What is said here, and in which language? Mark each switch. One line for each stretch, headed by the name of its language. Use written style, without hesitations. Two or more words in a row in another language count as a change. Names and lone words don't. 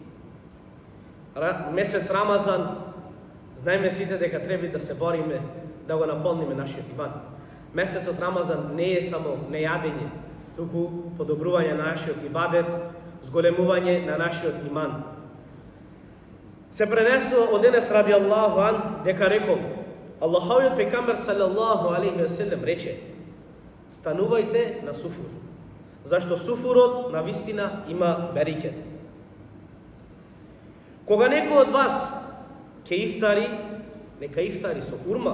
Macedonian: Месец Рамазан, знаеме сите дека треба да се бориме да го наполниме нашиот иман. Месецот Рамазан не е само нејадење, туку подобрување на нашиот ибадет, зголемување на нашиот иман. Се пренесува од Енес
Arabic: رضي الله عنه
Macedonian: дека рекол: Аллаховиот пегамбер
Arabic: صلى الله عليه وسلم
Macedonian: рече: станувајте на суфур, зашто суфурот на вистина има берекет. Кога некој од вас ќе ифтари, нека ифтари со урма.